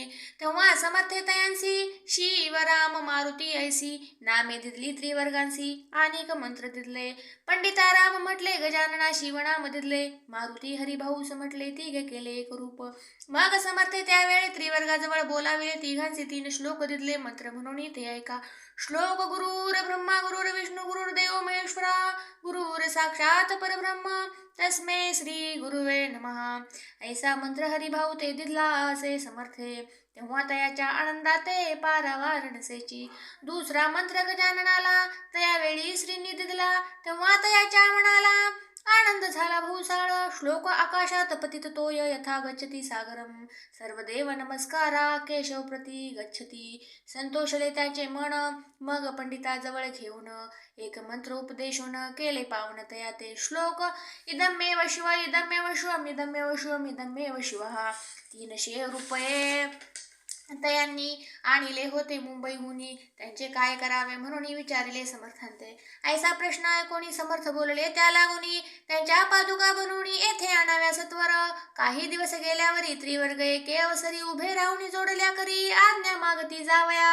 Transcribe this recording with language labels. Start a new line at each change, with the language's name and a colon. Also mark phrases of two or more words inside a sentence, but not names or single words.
Marathi: तेव्हा समर्थे तयांसी शिव राम मारुती ऐसी नामे दिदली त्रिवर्गांसी अनेक मंत्र दिदले. पंडिता राम म्हटले गजानना शिवनाम दिदले मारुती हरिभाऊ म्हटले तिघे केले एक रूप. मग समर्थे त्यावेळी त्रिवर्गाजवळ बोलाविले तिघांचे 3 श्लोक दिदले मंत्र म्हणून ते ऐका.
Sanskrit: श्लोक गुरुर ब्रह्मा गुरुर विष्णू गुरुर देव महेश्वरा गुरुर साक्षात परब्रह्म तस्मै श्री गुरुवे नमः.
Marathi: ऐसा मंत्र हरिभाऊ ते दिदला असे समर्थे. तेव्हा तयाच्या आनंदाते पारावार नसेची. दुसरा मंत्र गजाननाला तयावेळी श्रींनी दिदला तेव्हा तयाच्या मनाला आनंद झाला भूसाळ.
Sanskrit: श्लोक आकाशात पतित तोय यथा गच्छती सागरम सर्वदेव नमस्कारा केशव प्रती गच्छती.
Marathi: संतोषले त्याचे मन मग पंडिताजवळ घेऊन एक मंत्र उपदेशून केले पावन तया ते श्लोक.
Sanskrit: इदमेव शिव इदमेव शिवम इदमेव शिवम इदमेव शिवः.
Marathi: 300 रुपये तयांनी आणले होते मुंबईहुनी. त्यांचे काय करावे म्हणून विचारिले समर्थांते. ऐसा प्रश्न ऐकोनी समर्थ बोलले त्या लागुनी त्यांच्या पादुका बनवून येथे आणाव्या सत्वर. काही दिवस गेल्यावरी त्रिवर्ग एके अवसरी उभे राहून जोडल्या करी आज्ञा मागती जावया.